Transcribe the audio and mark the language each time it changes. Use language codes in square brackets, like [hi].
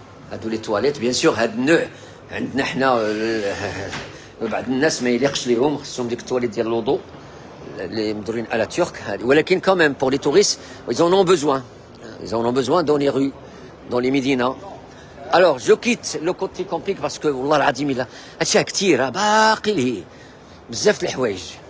[ar] هادو les toilettes, bien sûr, عندنا حنا بعض الناس ما يليقش ليهم خصهم ديك التواليت ديال الوضوء اللي مدورين على ترك ولكن [fr] quand même pour les touristes ils en ont besoin. Ils en ont besoin dans les rues, dans les médinas. Alors je quitte le côté camping parce que [ar] والله العظيم الا اشياء كثيره باقي لي بزاف د الحوايج.